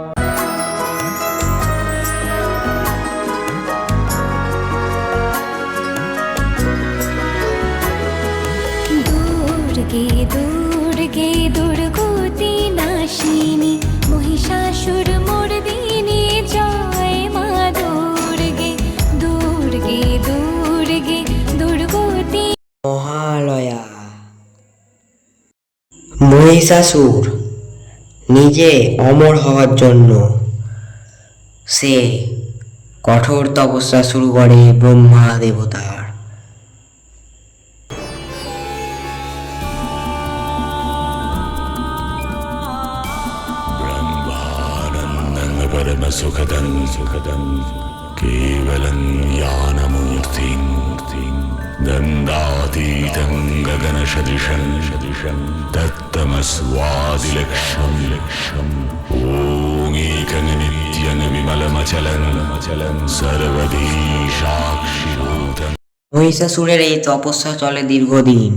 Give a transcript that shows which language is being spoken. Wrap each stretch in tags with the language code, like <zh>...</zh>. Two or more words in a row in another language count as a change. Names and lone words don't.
<bn>দুর্গে দুর্গে দুর্গতি নাশিনী মহিষাসুর মর্দিনী জয় মা দুর্গে দুর্গে দুর্গে দুর্গতি। মহালয়া। মহিষাসুর নিজে অমর হওয়ার জন্য সে কঠোর তপস্যা শুরু করে ব্রহ্মা দেবতার।</bn> <sa>सुखदं सुखदं केवलं ज्ञानमूर्तिं गन्धातीतं गगनसदृशं तत्तमस्वादिलक्ष्यं ॐ एकं नित्यं विमलमचलं सर्वधी साक्षिभूतम्।</sa> <bn>মহিষাসুরের এই তপস্যা চলে দীর্ঘদিন।</bn>